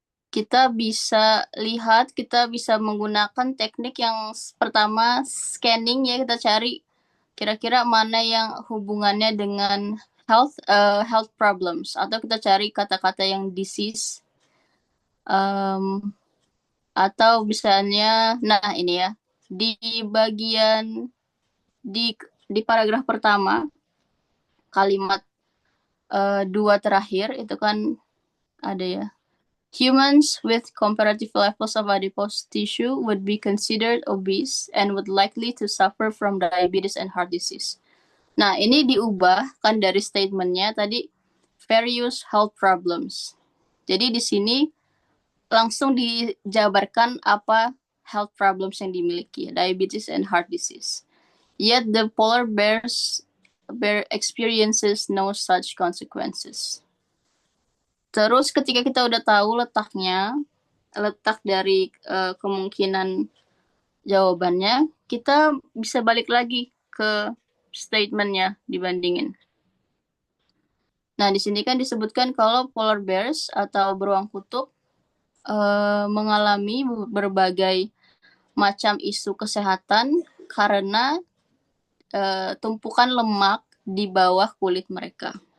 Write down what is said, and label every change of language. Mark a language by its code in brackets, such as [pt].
[id] Kita bisa lihat, kita bisa menggunakan teknik yang pertama, scanning ya, kita cari kira-kira mana yang hubungannya dengan health problems, atau kita cari kata-kata yang disease, atau misalnya, nah ini ya, di bagian di paragraf pertama, kalimat 2 terakhir itu kan ada ya. [en] Humans with comparative levels of adipose tissue would be considered obese and would likely to suffer from diabetes and heart disease. [id] Nah, ini diubah kan dari statementnya tadi various health problems. Jadi di sini langsung dijabarkan apa health problems yang dimiliki, diabetes and heart disease. [en] Yet the polar bear experiences no such consequences. [id] Terus ketika kita udah tahu letak dari kemungkinan jawabannya, kita bisa balik lagi ke statementnya dibandingin. Nah, di sini kan disebutkan kalau polar bears atau beruang kutub mengalami berbagai macam isu kesehatan karena tumpukan lemak di bawah kulit mereka.